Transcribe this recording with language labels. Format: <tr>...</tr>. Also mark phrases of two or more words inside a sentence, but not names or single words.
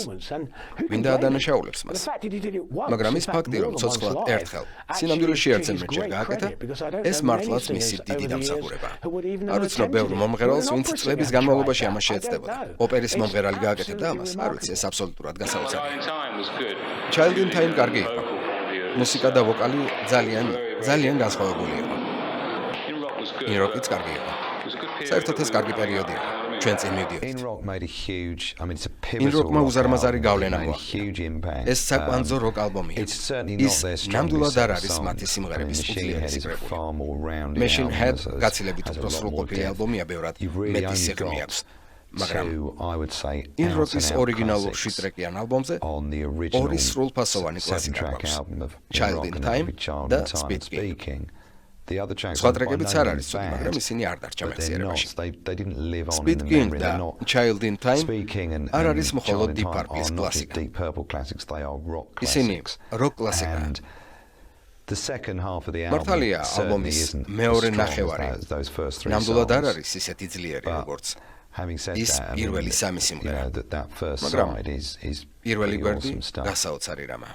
<ka>მინდა ადანაშაულებს მას. მაგრამ ის ფაქტი, რომ ცოცხლად ერთხელ სინამდვილეში ერთზენმეტჯერ გააკეთა, ეს მართლაც მისი დიდი დამსახურებაა. არ ვიცნობ ბევრ მომღერალს, ვინც წლების განმავლობაში ამას შეეცდებოდა. ოპერის მომღერალი გააკეთებდა ამას, არ ვიცი, ეს აბსოლუტურად გასაოცარია. Child in Time კარგი იყო. მუსიკა და ვოკალი ძალიან განსხვავებული იყო. In-rockიც კარგი იყო. საერთოდ ეს კარგი პერიოდი იყო. ჩვენ წინ მივდიოდით. In-rockმა უზარმაზარი გავლენა მოახდინა. ეს საკვანძო როკ ალბომია. ის ნამდვილად არ არის მათი სიმღერების უძლიერესი კრებული. Machine Head გაცილებით უფრო სრულყოფილი ალბომია, ბევრად მეტი სიღრმე აქვს. მაგრამ In-rockის ორიგინალურ შვიტრეკიან ალბომზე ორი სრულფასოვანი კლასიკა გვაქვს. Child in Time და Speed King. სხვა ტრეკებიც არ არის ცუდი, მაგრამ ისინი არ დარჩა მეხსიერებაში. Speed King და Child in Time არ არის მხოლოდ Deep Purple-ის კლასიკა. ისინი როკ კლასიკაა. მართალია, ალბომის მეორე ნახევარი ნამდვილად არ არის ისეთი ძლიერი, როგორც ის პირველი სამი სიმღერა, მაგრამ პირველი გვერდი გასაოცარი რამაა.</ka>